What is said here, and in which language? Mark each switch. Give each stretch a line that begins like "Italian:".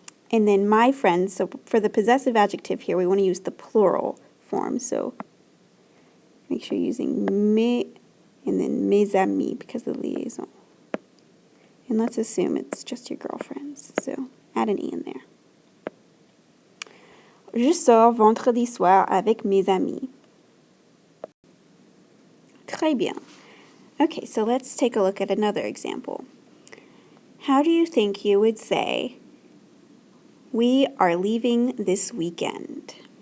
English: And then my friends, so for the possessive adjective here, we want to use the plural form. So make sure you're using mes and then mes amis because of the liaison. And let's assume it's just your girlfriends. So add an E in there.
French: Je sors vendredi soir avec mes amis. Très bien.
English: Okay, so let's take a look at another example. How do you think you would say, we are leaving this weekend?